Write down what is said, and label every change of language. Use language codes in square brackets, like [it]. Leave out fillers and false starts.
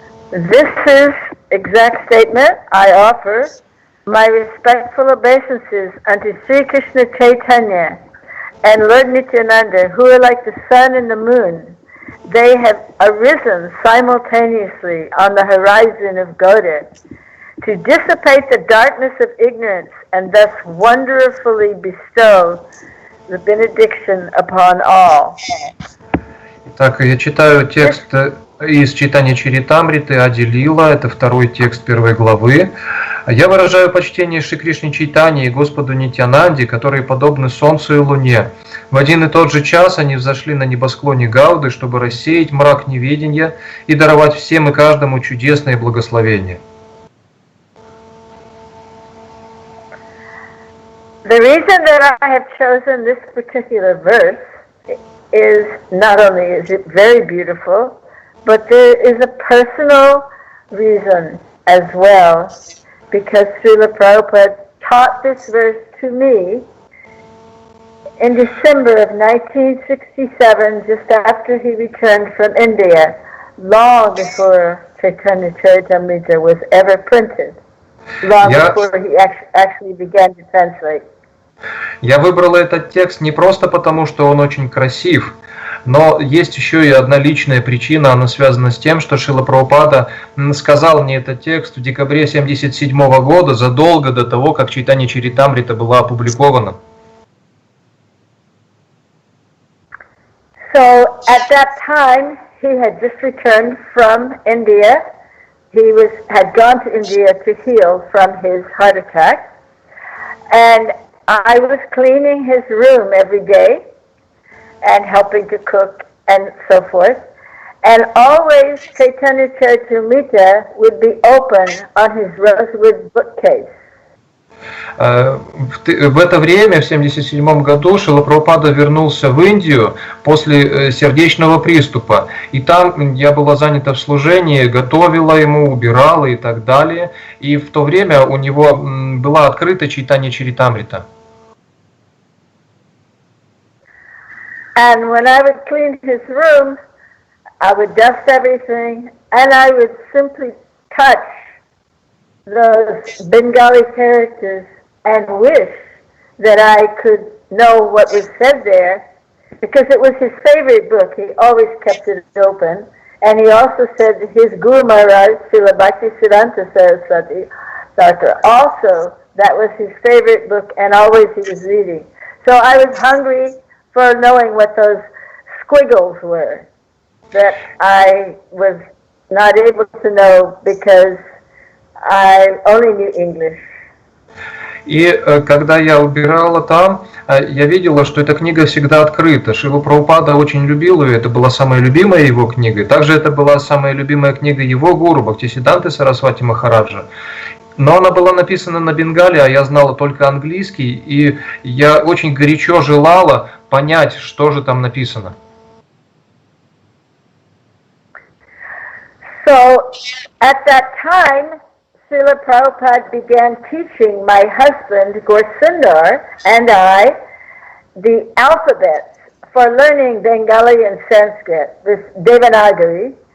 [en] This is exact statement I offer my respectful obeisances unto Sri Krishna Chaitanya and Lord Nityananda, who are like the sun and the moon. They have arisen simultaneously on the horizon of Gauda to dissipate the darkness of ignorance and thus wonderfully bestow the benediction upon all. [ru] Так, я читаю текст из Чайтанья-чаритамриты Ади Лила, это второй текст первой главы. Я выражаю почтение Шри Кришне Чайтанье и Господу Нитьянанде, которые подобны солнцу и луне. В один и тот же час они взошли на небосклоне Гауды, чтобы рассеять мрак неведения и даровать всем и каждому чудесное благословение. [en] The reason that I have chosen this particular verse is not only is it very beautiful, but there is a personal reason as well, because Srila Prabhupada taught this verse to me in December of 1967, just after he returned from India, long before Chайтanьya-charitamrite was ever printed, long before he actually began to translate. [ru] Я выбрал этот текст не просто потому, что он очень красив, но есть еще и одна личная причина, она связана с тем, что Шрила Прабхупада сказал мне этот текст в декабре 1977 года, задолго до того, как Чайтанья-чаритамрита была опубликована. [en] So at that time, he had just returned from India. He had gone to India to heal from his heart attack, and I was cleaning his room every day and helping to cook and so forth. And always Chайтanьya-charitamrite would be open on his rosewood bookcase. [ru] В это время, в 1977 году, Шрила Прабхупада вернулся в Индию после сердечного приступа. И там я была занята в служении, готовила ему, убирала и так далее. И в то время у него была открыта Чайтанья-чаритамрита. [en] And when I would clean his room, I would dust everything, and I would simply touch those Bengali characters and wish that I could know what was said there, because it was his favorite book. He always kept it open, and he also said that his Guru Maharaj, Srila Bhakti Siddhanta Saraswati, Sartre. Also, that was his favorite book, and always he was reading. So I was hungry for knowing what those squiggles were that I was not able to know because I only knew English. [ru] И когда я убирала там, я видела, что эта книга всегда открыта. Шрила Прабхупада очень любил ее, это была самая любимая его книга. Также это была самая любимая книга его гуру, Бхактисиданты Сарасвати Махараджа. Но она была написана на бенгале, а я знала только английский, и я очень горячо желала понять, что же там написано. [en] So, at that time, Srila Prabhupada began teaching my husband, Gorsundar, and I, the alphabets for learning Bengali and Sanskrit, this Devanagari.